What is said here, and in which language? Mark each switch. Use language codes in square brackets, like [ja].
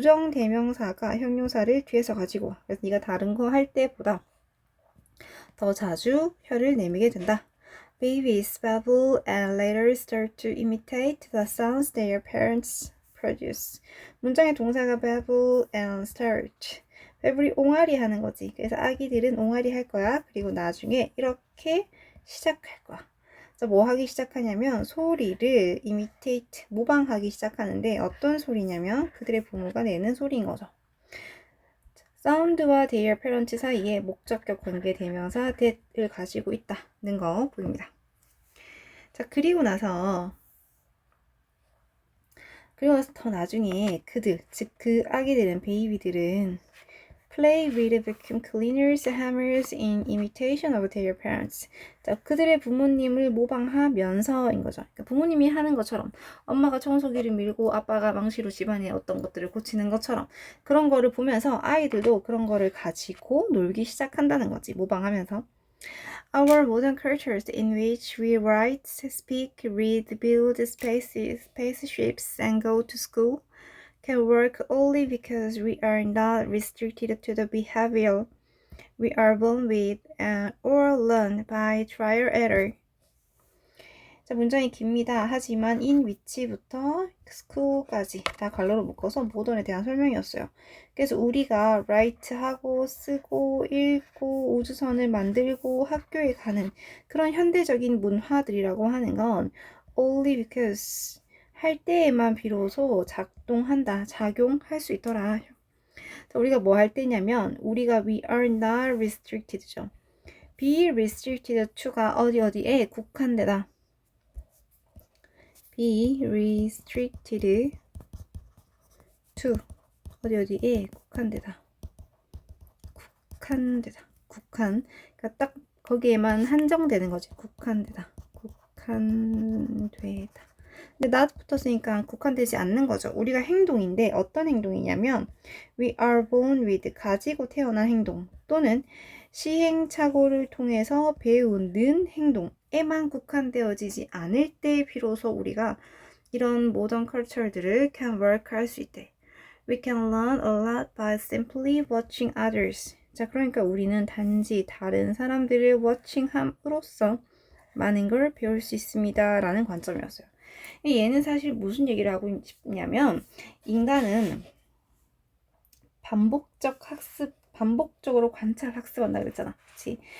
[ko] 부정대명사가 형용사를 뒤에서 가지고 와. 그래서 네가 다른 거 할 때보다 더 자주 혀를 내밀게 된다. [en] Babies babble and later start to imitate the sounds their parents produce. [ko] 문장의 동사가 [en] babble and start. [ko] babble이 옹알이 하는 거지. 그래서 아기들은 옹알이 할 거야. 그리고 나중에 이렇게 시작할 거야. 그래서 뭐 하기 시작하냐면 소리를 imitate, 모방하기 시작하는데 어떤 소리냐면 그들의 부모가 내는 소리인 거죠. 사운드와 their parents 사이에 목적격 관계 대명사 that을 가지고 있다는 거 보입니다. 자, 그리고 나서 더 나중에 그들, 즉 그 아기들은 베이비들은 [en] play with vacuum cleaners, hammers in imitation of their parents. [ko] 자, 그들의 부모님을 모방하면서인 거죠. 그러니까 부모님이 하는 것처럼 엄마가 청소기를 밀고 아빠가 망치로 집안에 어떤 것들을 고치는 것처럼 그런 거를 보면서 아이들도 그런 거를 가지고 놀기 시작한다는 거지. 모방하면서. [en] Our modern cultures in which we write, speak, read, build spaceships, and go to school can work only because we are not restricted to the behavior we are born with or learn by trial error. [ko] 자, 문장이 깁니다. 하지만 in which부터 school까지 다 괄호로 묶어서 모던에 대한 설명이었어요. 그래서 우리가 write하고 쓰고 읽고 우주선을 만들고 학교에 가는 그런 현대적인 문화들이라고 하는 건 [en] only because [ko] 할 때에만 비로소 작용할 수 있더라. 자, 우리가 뭐 할 때냐면 우리가 [en] we are not restricted [ko] 죠. [en] be restricted to [ko] 가 어디에 국한되다. [en] be restricted to [ko] 어디에 국한되다. 국한. 그러니까 딱 거기에만 한정되는 거지. 국한되다. 근데 not 붙었으니까 국한되지 않는 거죠. 우리가 행동인데 어떤 행동이냐면 [en] we are born with [ko] 가지고 태어난 행동 또는 시행착오를 통해서 배우는 행동에만 국한되어지지 않을 때 비로소 우리가 이런 모던 컬처들을 [en] can work [ko] 할 수 있대. [en] We can learn a lot by simply watching others. [ko] 자, 그러니까 우리는 단지 다른 사람들을 watching함으로써 많은 걸 배울 수 있습니다. 라는 관점이었어요. 얘는 사실 무슨 얘기를 하고 싶냐면 인간은 반복적으로 관찰 학습한다 그랬잖아. 그치?